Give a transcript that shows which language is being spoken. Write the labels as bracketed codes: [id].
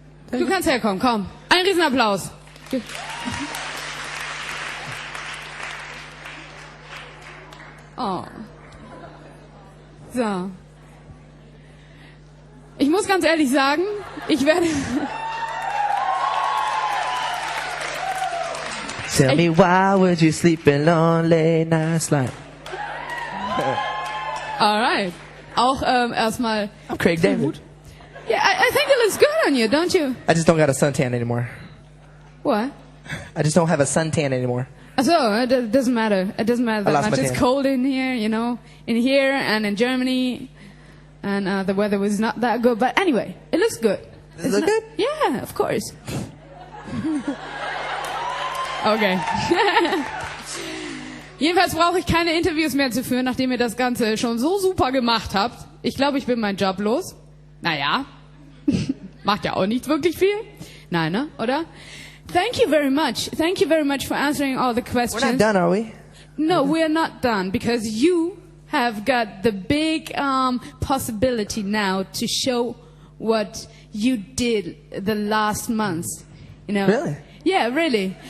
[de] Du kannst herkommen, komm. Ein Riesenapplaus. Oh. So. Ich muss ganz ehrlich sagen, ich werde... [en] Tell me why would you sleep alone late nights like... Alright. [de] Auch erstmal... [en] I'm Craig David. Yeah, I think it looks good on you, don't you? I just don't got a suntan anymore. What? I just don't have a suntan anymore. So it doesn't matter. It doesn't matter that much. It's tan. cold in here, in here and in Germany, and the weather was not that good. But anyway, it looks good. Does it look good? Yeah, of course. Okay. [de] Jedenfalls brauche ich keine Interviews mehr zu führen, nachdem ihr das Ganze schon so super gemacht habt. Ich glaube, ich bin meinen Job los. Naja, macht ja auch nicht wirklich viel. Nein, ne? Oder? [en] Thank you very much. Thank you very much for answering all the questions. We're not done, are we? No, we are not done because you have got the big possibility now to show what you did the last months. You know? Really? Yeah, really.